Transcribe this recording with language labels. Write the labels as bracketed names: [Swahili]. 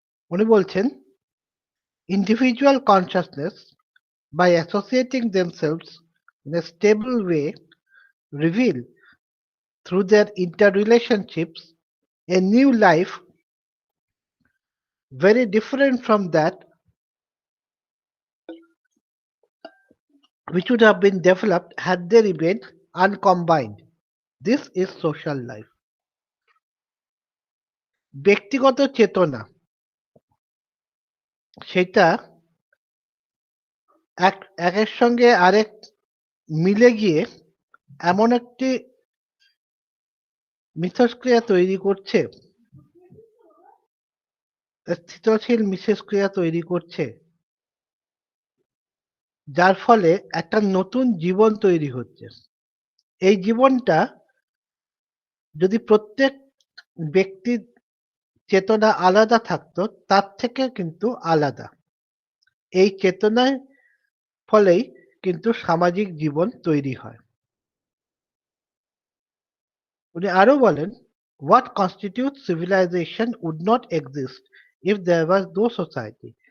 [Bangla] উনি বলছেন, [English] Individual consciousness by associating themselves in a stable way reveal through their interrelationships a new life very different from that which would have been developed had they remained uncombined. This is social life. [Bangla] ব্যক্তিগত চেতনা, সেটা একের সঙ্গে আরেক মিলে গিয়ে এমন একটি মিথস্ক্রিয়া তৈরি করছে, স্থিতশীল মিথস্ক্রিয়া তৈরি করছে, যার ফলে একটা নতুন জীবন তৈরি হচ্ছে। এই জীবনটা যদি প্রত্যেক ব্যক্তির চেতনা আলাদা থাকতো, তার থেকে কিন্তু আলাদা। এই চেতনার ফলেই কিন্তু সামাজিক জীবন তৈরি হয়। উনি আরো বলেন, [English] what constitutes civilization would not exist if there was no society.